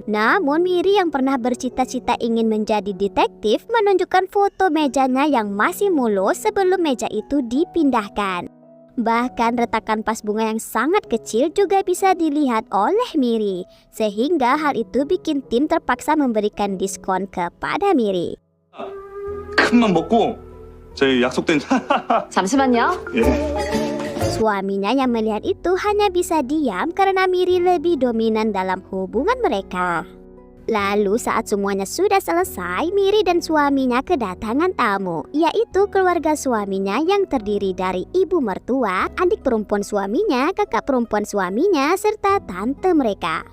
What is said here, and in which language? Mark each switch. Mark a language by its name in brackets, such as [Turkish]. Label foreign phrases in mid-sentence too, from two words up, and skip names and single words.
[Indonesian] Namun Miri yang pernah bercita-cita ingin menjadi detektif menunjukkan foto mejanya yang masih mulus sebelum meja itu dipindahkan. Bahkan retakan vas bunga yang sangat kecil juga bisa dilihat oleh Miri, sehingga hal itu bikin tim terpaksa memberikan diskon kepada Miri. [Korean] 큰맘 먹고 저희 약속된 잠시만요. 예. [Indonesian] Suaminya yang melihat itu hanya bisa diam karena Miri lebih dominan dalam hubungan mereka. Lalu saat semuanya sudah selesai, Miri dan suaminya kedatangan tamu, yaitu keluarga suaminya yang terdiri dari ibu mertua, adik perempuan suaminya, kakak perempuan suaminya, serta tante mereka.